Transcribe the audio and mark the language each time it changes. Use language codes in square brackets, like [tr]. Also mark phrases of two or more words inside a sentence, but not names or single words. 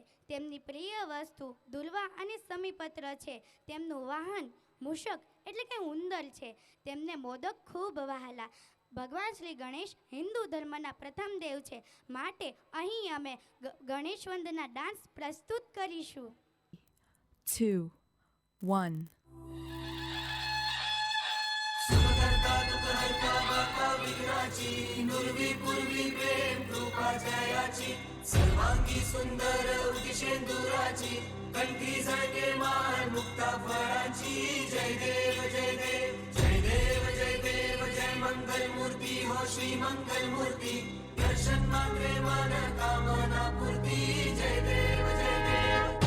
[gu] તેમની પ્રિય વસ્તુ દુર્વા અને સમીપત્ર છે. તેમનું વાહન મૂષક એટલે કે ઉંદર છે. તેમને મોદક ખૂબ વહાલા. ભગવાન શ્રી ગણેશ હિન્દુ ધર્મના પ્રથમ દેવ છે. માટે અહીં અમે ગણેશ વંદના ડાન્સ પ્રસ્તુત કરીશું. 2, 1. [mr] सर्वांगी सुंदर उदिशेंदुराची कंठी झळके मान मुक्ता फळाची जय देव जय देव जय देव जय देव जय मंगल मूर्ती हो श्री मंगल मूर्ती दर्शन मात्रे मन कामना पूर्ती जय देव जय देव.